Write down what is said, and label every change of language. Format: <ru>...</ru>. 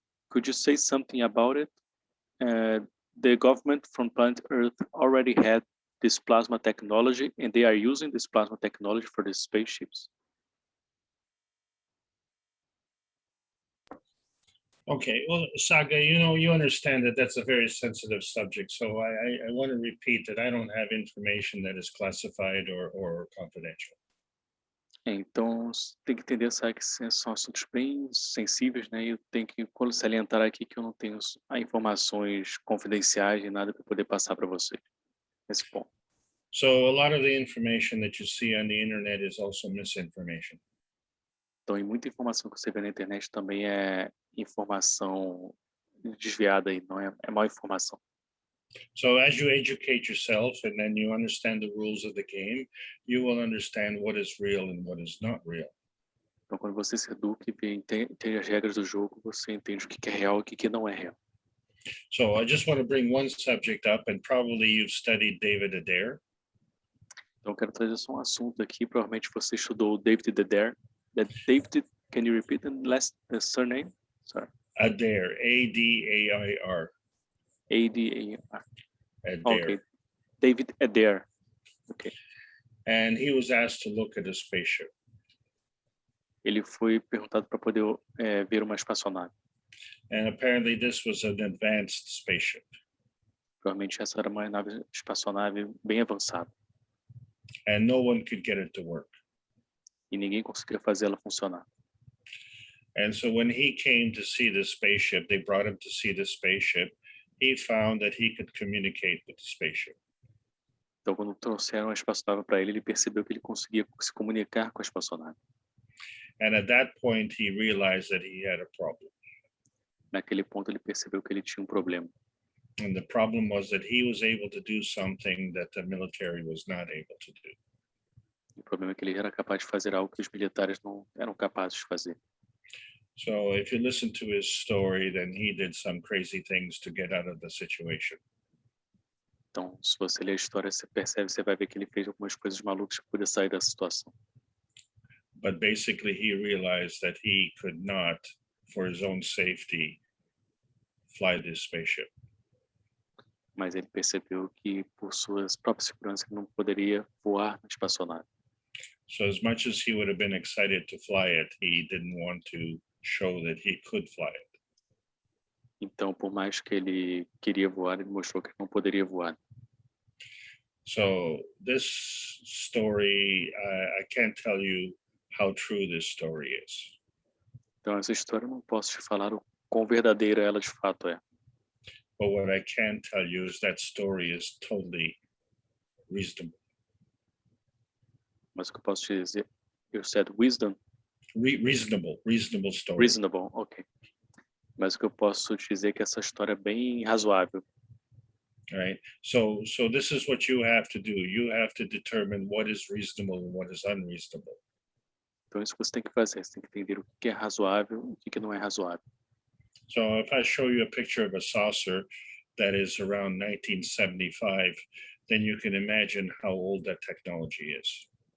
<en>Could you say something about it? The government from planet Earth already had this plasma technology, and they are using this plasma technology for the spaceships. Okay, well, Saga, you understand that that's a very sensitive subject. So I want to repeat that I don't have information that is classified or confidential.</en> <pt>Então, tem que entender, sabe, que são assuntos bem sensíveis, né? E eu tenho que salientar aqui que eu não tenho informações confidenciais e nada para poder passar para vocês nesse ponto.</pt> <en>So a lot of the information that you see on the internet is also misinformation.</en> <pt>Então, e muita informação que você vê na internet também é informação desviada e não é má informação.</pt> <en>So as you educate yourself and then you understand the rules of the game, you will understand what is real and what is not real.</en> <pt>Então, quando você se educa e entende as regras do jogo, você entende o que é real e o que não é real.</pt> <en>So I just want to bring one subject up, and probably you've studied David Adair.</en> <pt>Então, eu quero trazer só um assunto aqui. Provavelmente você estudou David Adair.</pt> <en>David, can you repeat the surname? Sorry. Adair, A-D-A-I-R. A-D-A-R. Adair. Okay. David Adair. Okay. And he was asked to look at a spaceship.</en> <pt>Ele foi perguntado para poder ver uma espaçonave.</pt> <en>And apparently this was an advanced spaceship.</en> <pt>Provavelmente essa era uma espaçonave bem avançada.</pt> <en>And no one could get it to work.</en> <pt>E ninguém conseguia fazer ela funcionar.</pt> <en>And so when he came to see the spaceship, they brought him to see the spaceship. He found that he could communicate with the spaceship.</en> <pt>Então, quando trouxeram a espaçonave para ele, ele percebeu que ele conseguia se comunicar com a espaçonave.</pt> <en>And at that point, he realized that he had a problem.</en> <pt>Naquele ponto, ele percebeu que ele tinha um problema.</pt> <en>And the problem was that he was able to do something that the military was not able to do.</en> <pt>O problema é que ele era capaz de fazer algo que os militares não eram capazes de fazer.</pt> <en>So if you listen to his story, then he did some crazy things to get out of the situation.</en> <pt>Então, se você ler a história, você percebe, você vai ver que ele fez algumas coisas malucas para poder sair da situação.</pt> <en>But basically, he realized that he could not, for his own safety, fly this spaceship.</en> <pt>Mas ele percebeu que, por sua própria segurança, ele não poderia voar na espaçonave.</pt> <en>So as much as he would have been excited to fly it, he didn't want to show that he could fly it.</en> <pt>Então, por mais que ele queria voar, ele mostrou que não poderia voar.</pt> <en>So this story, I can't tell you how true this story is.</en> <pt>Então, essa história eu não posso te falar o quão verdadeira ela de fato é.</pt> <en>But what I can tell you is that story is totally reasonable.</en> <pt>Mas o que eu posso te dizer,</pt> <en>you said wisdom, Reasonable story. reasonable, ok.</en> <pt>Mas o que eu posso te dizer é que essa história é bem razoável.</pt> <en>Right. So this is what you have to do. You have to determine what is reasonable and what is unreasonable.</en> <pt>Então, isso que você tem que fazer. Você tem que entender o que é razoável e o que não é razoável.</pt> <en>So if I show you a picture of a saucer that is around 1975, then you can imagine how old that technology is.</en>